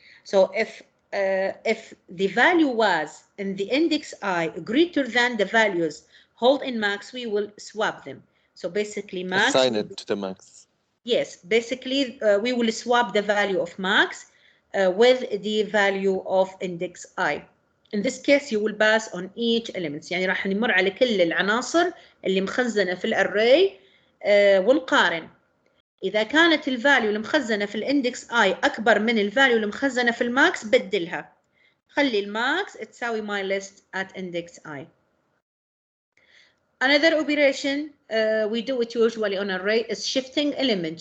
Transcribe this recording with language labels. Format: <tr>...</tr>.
<en>So if the value was in the index I greater than the values hold in max, we will swap them. So basically max. Assign it to the max. Yes, basically we will swap the value of max with the value of index I. In this case you will pass on each element.</en> <ar>يعني راح نمر على كل العناصر اللي مخزنة في الارray ونقارن. إذا كانت الفاليو المخزنة في الاندكس I أكبر من الفاليو المخزنة في الماكس بدلها. خلي الماكس تساوي</ar> <en>my list at index I. Another operation we do it usually on array is shifting element.</en>